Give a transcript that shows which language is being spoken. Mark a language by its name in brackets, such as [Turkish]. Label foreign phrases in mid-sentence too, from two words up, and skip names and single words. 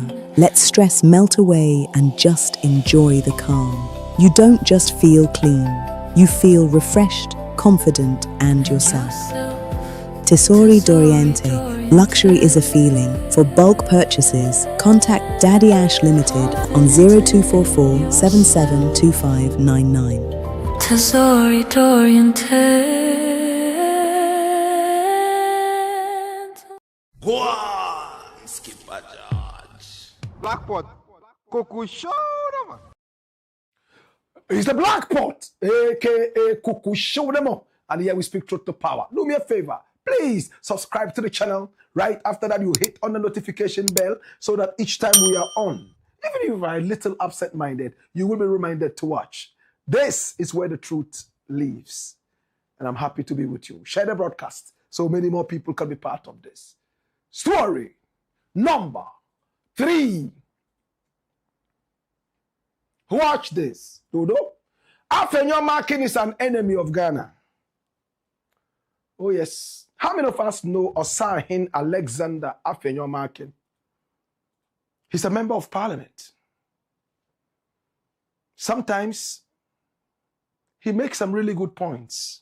[English] Let stress melt away and just enjoy the calm. You don't just feel clean. You feel refreshed, confident, and yourself. Tesori d'Oriente. Luxury is a feeling. For bulk purchases, contact Daddy Ash Limited on 0244 772599. Tesori d'Oriente. Blackpot. Kuku show. It's the black pot, aka Kuku Shonemo. And here we speak truth to power. Do me a favor. Please subscribe to the channel. Right after that, you hit on the notification bell so that each time we are on, even if you are a little absent-minded, you will be reminded to watch. This is where the truth lives. And I'm happy to be with you. Share the broadcast so many more people can be part of this. Story number 3. Watch this. Dodo. AFENYO-MARKIN is an enemy of Ghana. Oh, yes. How many of us know Osahin Alexander AFENYO-MARKIN? He's a member of parliament. Sometimes he makes some really good points.